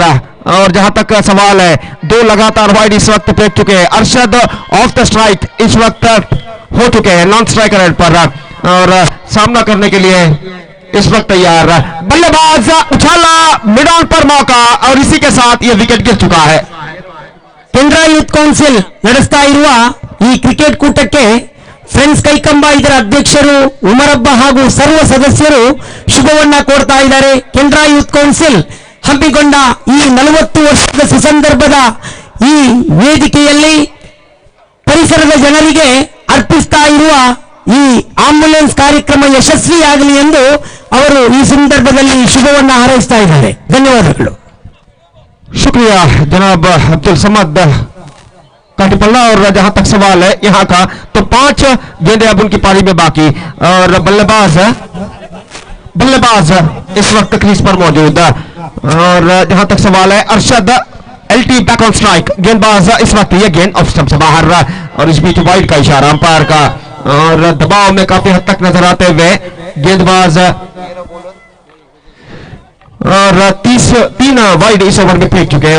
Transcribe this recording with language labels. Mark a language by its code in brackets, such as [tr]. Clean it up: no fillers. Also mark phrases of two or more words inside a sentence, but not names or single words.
[hi] और जहां तक सवाल है, दो लगातार वाइड इस वक्त फेंक चुके हैं। अरशद [en] off the strike [hi] इस वक्त हो चुके हैं, [en] non striker [hi] हेड पर, और सामना करने के लिए इस वक्त तैयार। बल्लेबाज उछाला, [en] mid on [hi] पर मौका, और इसी के साथ यह विकेट गिर चुका है। [kn] ಕೆನರಾ ಯೂತ್ ಕೌನ್ಸಿಲ್ ನಡೆಸ್ತಾ ಇರುವ ಈ ಕ್ರಿಕೆಟ್ ಕೂಟಕ್ಕೆ ಫ್ರೆಂಡ್ಸ್ ಕೈಕಂಬ ಇದರ ಅಧ್ಯಕ್ಷರು ಉಮರಬ್ಬ ಹಾಗೂ ಸರ್ವ ಸದಸ್ಯರು ಶುಭವನ್ನ ಕೋರ್ತಾ ಇದ್ದಾರೆ. ಕೆನರಾ ಯೂತ್ ಕೌನ್ಸಿಲ್ ಹಮ್ಮಿಕೊಂಡ ಈ 40 ವರ್ಷದ ಸುಸಂದರ್ಭದ ಈ ವೇದಿಕೆಯಲ್ಲಿ ಪರಿಸರದ ಜನರಿಗೆ ಅರ್ಪಿಸ್ತಾ ಇರುವ ಈ ಆಂಬ್ಯುಲೆನ್ಸ್ ಕಾರ್ಯಕ್ರಮ ಯಶಸ್ವಿಯಾಗಲಿ ಎಂದು ಅವರು ಈ ಸಂದರ್ಭದಲ್ಲಿ ಶುಭವನ್ನ ಹಾರೈಸ್ತಾ ಇದ್ದಾರೆ. ಧನ್ಯವಾದಗಳು. [hi] शुक्रिया जनाब अब्दुल समद काटीपल्ला। और जहां तक सवाल है यहां का, तो 5 गेंदें अब उनकी पारी में बाकी, और बल्लेबाज इस वक्त क्रीज पर मौजूद। और जहां तक सवाल है, अरशद एलटी [en] back on strike, [hi] गेंदबाज इस वक्त ये गेंद [en] off stump [hi] से बाहर, और इस बीच वाइड का इशारा अंपायर का, और दबाव में काफी हद तक नजर आते हुए गेंदबाज, और 3 वाइड इस ओवर में फेंक चुके हैं।